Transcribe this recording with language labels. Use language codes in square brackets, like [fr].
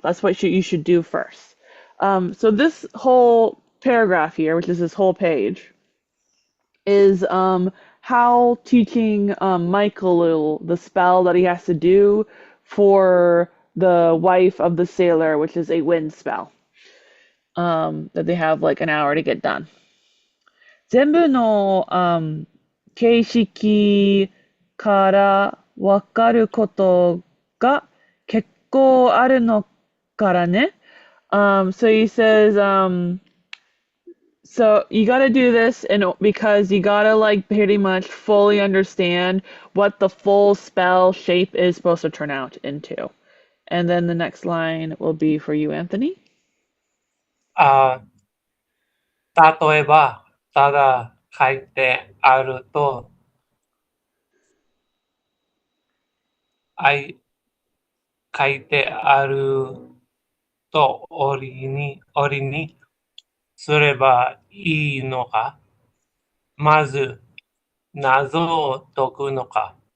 [en] That's what you should do first. So this whole paragraph here, which is this whole page, is Howl teaching Michael the spell that he has to do for the wife of the sailor, which is a wind spell. That they have like an hour to get done. [ja] 全部の、形式からわかることが結構あるのからね。 [en] So he says, so you gotta do this because you gotta like pretty much fully understand what the full spell shape is supposed to turn out into. And then the next line will be for you, Anthony. [ja] あ例えば、ただ書いてあると、書いてあると折にすればいいのか、まず謎を解くのか。